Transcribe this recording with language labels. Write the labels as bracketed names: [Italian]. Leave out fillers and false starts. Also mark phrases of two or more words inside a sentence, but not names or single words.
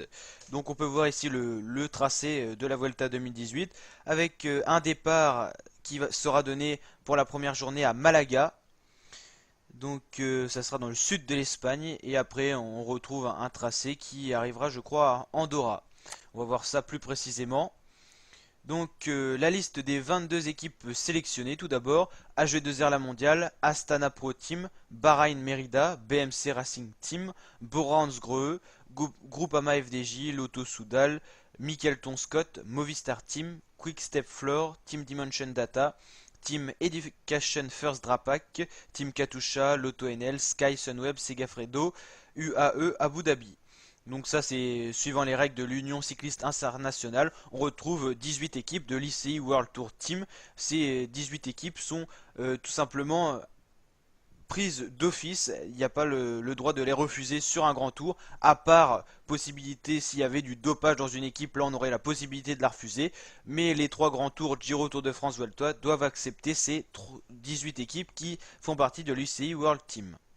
[French] Donc on peut voir ici le tracé de la Vuelta 2018 avec un départ qui sera donné pour la première journée à Malaga. Donc ça sera dans le sud de l'Espagne et après on retrouve un tracé qui arrivera je crois à Andorra. On va voir ça plus précisément. Donc la liste des 22 équipes sélectionnées tout d'abord, AG2R La Mondiale, Astana Pro Team, Bahrain Merida, BMC Racing Team, Bora Hansgrohe, Groupama FDJ, Lotto Soudal, Michelton Scott, Movistar Team, Quickstep Floor, Team Dimension Data, Team Education First Drapac, Team Katusha, Lotto NL, Sky Sunweb, Segafredo, UAE Abu Dhabi. Donc ça c'est suivant les règles de l'Union cycliste internationale, on retrouve 18 équipes de l'ICI World Tour Team. Ces 18 équipes sont tout simplement prises d'office, il n'y a pas le droit de les refuser sur un grand tour, à part possibilité s'il y avait du dopage dans une équipe, là on aurait la possibilité de la refuser, mais les trois grands tours, Giro, Tour de France, Vuelta, doivent accepter ces 18 équipes qui font partie de l'UCI World Team.